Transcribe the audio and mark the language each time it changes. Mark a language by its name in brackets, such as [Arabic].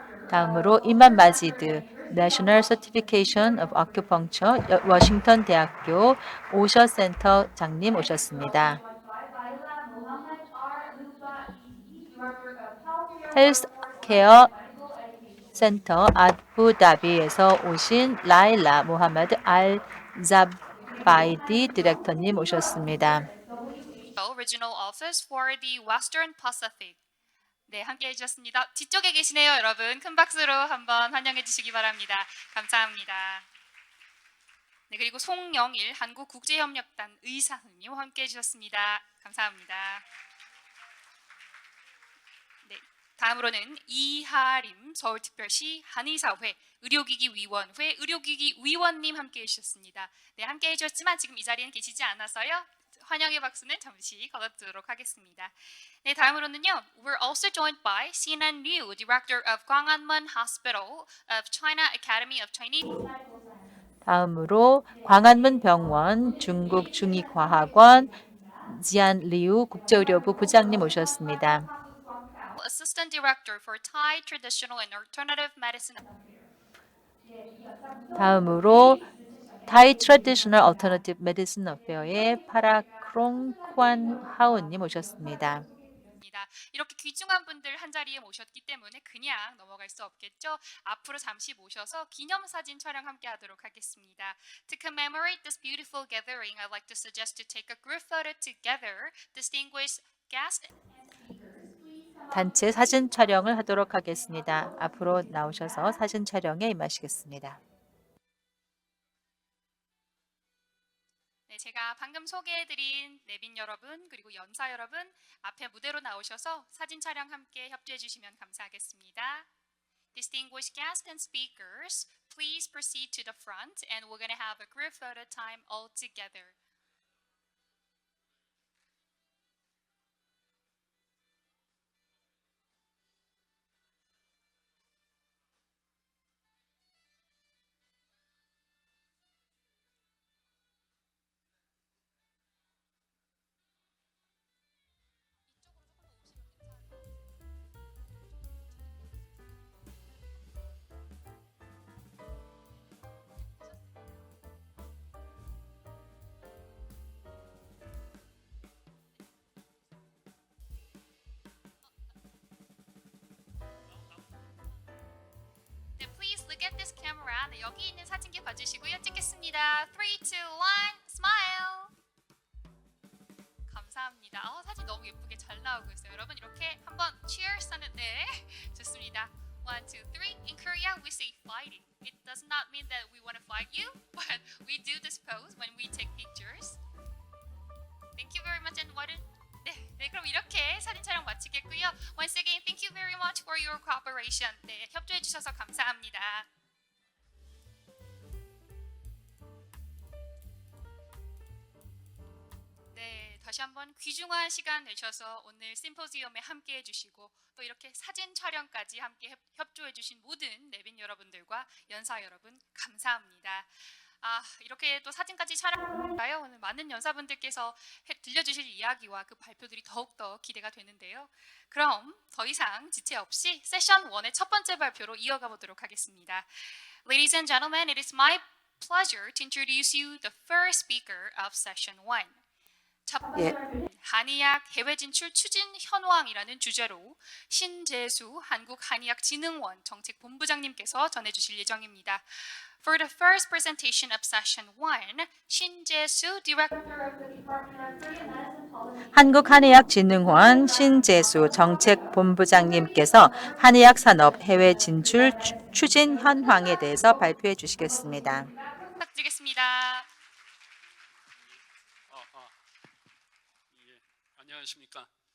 [Korean] 다음으로 이만 마지드 National Certification of Acupuncture 워싱턴 대학교 오셔 센터장님 오셨습니다. 헬스케어 센터 아부다비에서 오신 라일라 모하메드 알 자바이디 디렉터님 오셨습니다. [English] Regional Office for the Western Pacific. [Korean] 네, 함께해 주셨습니다. 뒤쪽에 계시네요, 여러분. 큰 박수로 한번 환영해 주시기 바랍니다. 감사합니다. 네, 그리고 송영일 한국국제협력단 의사님 함께해 주셨습니다. 감사합니다. 네, 다음으로는 이하림 서울특별시 한의사회 의료기기 위원회 의료기기 위원님 함께해 주셨습니다. 네, 함께해 주셨지만 지금 이 자리에는 계시지 않아서요. 환영의 박수는 잠시 걸어두도록 하겠습니다. 네, 다음으로는요. [English] We're also joined by Sinan Liu, Director of Gwanghwamun Hospital of China Academy of Chinese. [Korean] 다음으로 광안문 병원 중국 중의과학원 지안 리우 국제의료부 부장님 오셨습니다. [English] Assistant Director for Thai Traditional and Alternative Medicine. [Korean] 다음으로 타이 트래디셔널 얼터너티브 메디슨 어페어의 파라크롱 관 하운님 오셨습니다. 이렇게 귀중한 분들 한 자리에 모셨기 때문에 그냥 넘어갈 수 없겠죠. 앞으로 잠시 모셔서 기념사진 촬영 함께 하도록 하겠습니다. [English] To commemorate this beautiful gathering, I'd like to suggest to take a group photo together. Distinguished guests. [Korean] 단체 사진 촬영을 하도록 하겠습니다. 앞으로 나오셔서 사진 촬영에 임하시겠습니다. 네, 제가 방금 소개해드린 내빈 여러분 그리고 연사 여러분 앞에 무대로 나오셔서 사진 촬영 함께 협조해 주시면 감사하겠습니다. [English] Distinguished guests and speakers, please proceed to the front and we're going to have a group photo time all together. 네, please look at this camera. [Korean] 네, 여기 있는 사진기 봐주시고요. 찍겠습니다. 3, 2, 1, smile. 감사합니다. 사진 너무 예쁘게 잘 나오고 있어요. 여러분 이렇게 한번 cheers 하는 네, 좋습니다. 1, 2, 3. [English] In Korea, we say fighting. It does not mean that we want to fight you, but we do this pose when we take pictures. Thank you very much and what? [Korean] 네, 그럼 이렇게 사진 촬영 마치겠고요. [English] Once again, thank you very much for your cooperation. [Korean] 네, 협조해 주셔서 감사합니다. 네, 다시 한번 귀중한 시간 내셔서 오늘 심포지엄에 함께 해주시고 또 이렇게 사진 촬영까지 함께 협조해 주신 모든 내빈 여러분들과 연사 여러분 감사합니다. 이렇게 또 사진까지 촬영할까요? 오늘 많은 연사분들께서 들려주실 이야기와 그 발표들이 더욱더 기대가 되는데요. 그럼 더 이상 지체 없이 세션 1의 첫 번째 발표로 이어가 보도록 하겠습니다. [English] Ladies and gentlemen, it is my pleasure to introduce you the first speaker of session 1. [Korean] 예, 한의학 해외 진출 추진 현황이라는 주제로 신재수 한국한의학진흥원 정책본부장님께서 전해주실 예정입니다. [English] For the first presentation of session 1, 신재수 Director of the Department of Korean Medicine Policy [Korean] 한국한의학진흥원 신재수 정책본부장님께서 한의학 산업 해외 진출 추진 현황에 대해서 발표해 주시겠습니다. 부탁드리겠습니다. 예, 안녕하십니까.